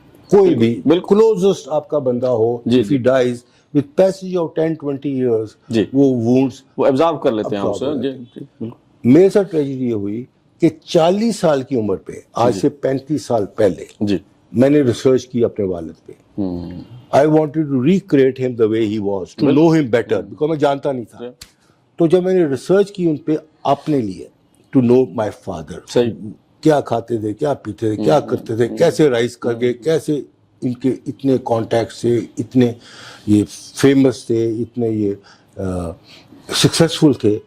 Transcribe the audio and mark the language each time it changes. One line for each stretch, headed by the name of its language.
Urdu: کوئی بھی کلوزسٹ آپ کا بندہ ہو,
English: if he dies with passage of 10-20 years, وہ wounds
Urdu: وہ absorb کر لیتے ہیں. میرے ساتھ ٹریجڈی یہ ہوئی کہ 40 سال کی عمر پہ, آج سے 35 سال پہلے, میں نے ریسرچ کی اپنے والد پہ.
English: I wanted to recreate him the way he was, to know him better, because
Urdu: میں جانتا نہیں تھا. تو جب میں نے ریسرچ کی ان پہ اپنے لیے,
English: to know my father,
Urdu: کیا کھاتے تھے, کیا پیتے تھے, کیا کرتے تھے, کیسے رائز کر گئے, کیسے ان کے اتنے کانٹیکٹ سے, اتنے یہ فیمس تھے, اتنے یہ سکسیسفل تھے.